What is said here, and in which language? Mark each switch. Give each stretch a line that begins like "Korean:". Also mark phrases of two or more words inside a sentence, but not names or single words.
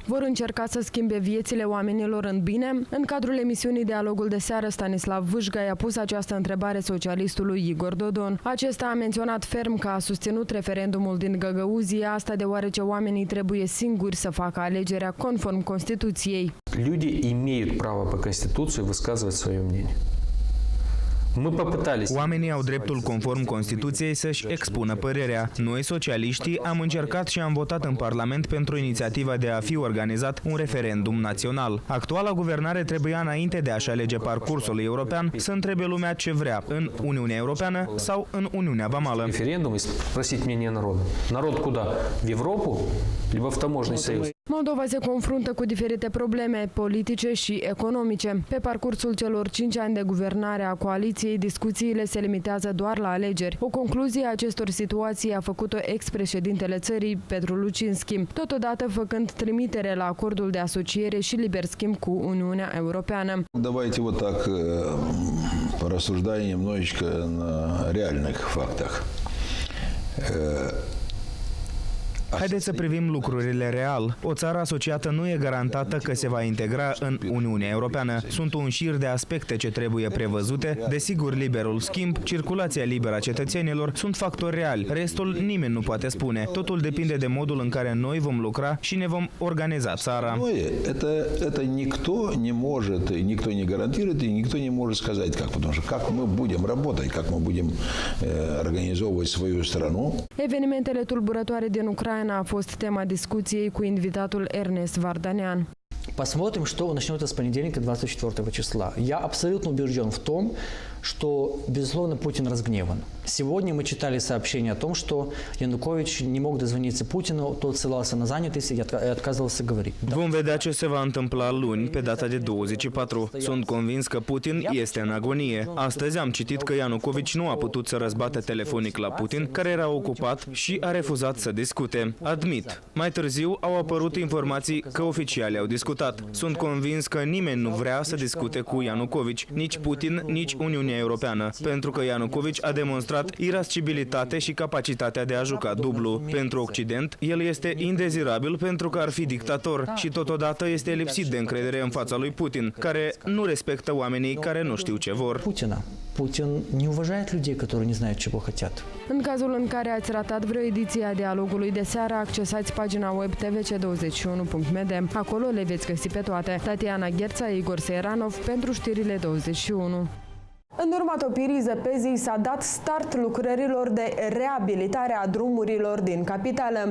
Romanian: Vor încerca să schimbe viețile oamenilor în bine? În cadrul emisiunii Dialogul de seară, Stanislav Vâșga i-a pus această întrebare socialistului Igor Dodon. Acesta a menționat ferm că a susținut referendumul din Găgăuzia, asta deoarece oamenii trebuie singuri să facă alegerea conform Constituției.
Russian: Люди имеют право по Конституции высказывать свое мнение.
Romanian: Oamenii au dreptul conform Constituției să-și expună părerea. Noi, socialiștii, am încercat și am votat în Parlament pentru inițiativa de a fi organizat un referendum național. Actuala guvernare trebuia, înainte de a-și alege parcursul european, să întrebe lumea ce vrea, în Uniunea Europeană sau în Uniunea Vamală.
Russian: Referendum и спросить мнение народа. Народ куда? В Европу? Либо в таможенный союз?
Romanian: Moldova se confruntă cu diferite probleme politice și economice. Pe parcursul celor 5 ani de guvernare a coaliției, discuțiile se limitează doar la alegeri. O concluzie a acestor situații a făcut-o ex-președintele țării, Petru Lucinski, totodată făcând trimitere la acordul de asociere și liber schimb cu Uniunea Europeană.
Russian: Давайте вот так порассуждаем немножечко на реальных фактах.
Romanian: Haideți să privim lucrurile real. O țară asociată nu e garantată că se va integra în Uniunea Europeană. Sunt un șir de aspecte ce trebuie prevăzute. Desigur, liberul schimb, circulația liberă a cetățenilor sunt factori reali. Restul nimeni nu poate spune. Totul depinde de modul în care noi vom lucra și ne vom organiza țara.
Russian: Это никто не может, никто не гарантирует и никто не может сказать как, потому что как мы будем работать, как мы будем организовывать свою страну.
Romanian: Evenimentele tulburătoare din Ucraina a fost tema discuției cu invitatul Ernest Vardanean.
Russian: Посмотрим, что начнется с понедельника 24 числа. Я абсолютно убежден в том, что, безусловно, Путин разгневан. Сегодня мы читали сообщение о том, что Янукович не мог дозвониться Путину, тот ссылался на занятость и отказывался говорить.
Romanian: Vom vedea ce se va întâmpla luni, pe data de 24. Sunt convins că Putin este în agonie. Astăzi am citit că Ianucovici nu a putut să răzbată telefonic la Putin, care era ocupat și a refuzat să discute. Admit. Mai târziu au apărut informații că oficialii au discutat. Sunt convins că nimeni nu vrea să discute cu Ianucovici, nici Putin, nici Uniunea Europeană, pentru că Ianucovici a demonstrat irascibilitate și capacitatea de a juca dublu. Pentru Occident, el este indezirabil pentru că ar fi dictator și totodată este lipsit de încredere în fața lui Putin, care nu respectă oamenii care nu știu ce vor.
Russian: Putin не уважает людей, которые не знают, чего хотят.
Romanian: În cazul în care ați ratat vreo ediție a dialogului de seară, accesați pagina web tvc21.md. Acolo le veți găsi pe toate. Tatiana Gherța, Igor Seiranov pentru știrile 21. În urma topirii zăpezii s-a dat start lucrărilor de reabilitare a drumurilor din capitală.